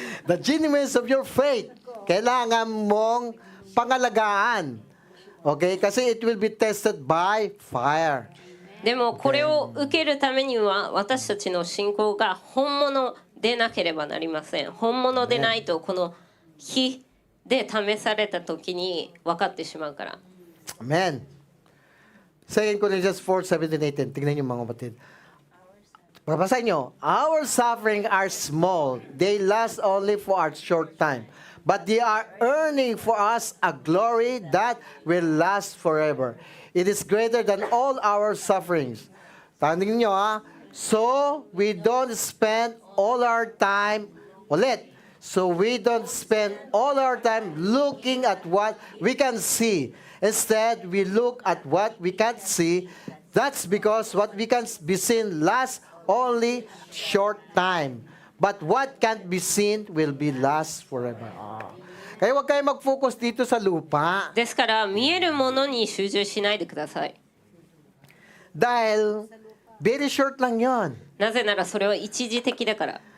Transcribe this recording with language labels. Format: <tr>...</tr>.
<en>The genuineness of your faith.</en> <tl>Kailangan mong pangalagaan.</tl> <en>Okay? Kasi it will be tested by fire.</en> <ja>でもこれを受けるためには私たちの信仰が本物でなければなりません。本物でないとこの火で試された時に分かってしまうから。</ja> <en>Amen. 2 Corinthians 4:17-18.</en> <tl>Tingnan niyo mga kapatid. Babasahin nyo.</tl> <en>Our suffering are small. They last only for a short time. But they are earning for us a glory that will last forever. It is greater than all our sufferings.</en> <tl>Tandaan nyo</tl> <en>So, we don't spend all our time, So, we don't spend all our time looking at what we can see. Instead, we look at what we can't see. That's because what we can be seen lasts only short time. But what can't be seen will be last forever.</en> <tl>Kaya huwag kayo mag-focus dito sa lupa.</tl> <ja>ですから見えるものに集中しないでください。</ja> <tl>Dahil,</tl> <en>very short</en> <tl>lang yon.</tl> <ja>なぜならそれは一時的だから。</ja>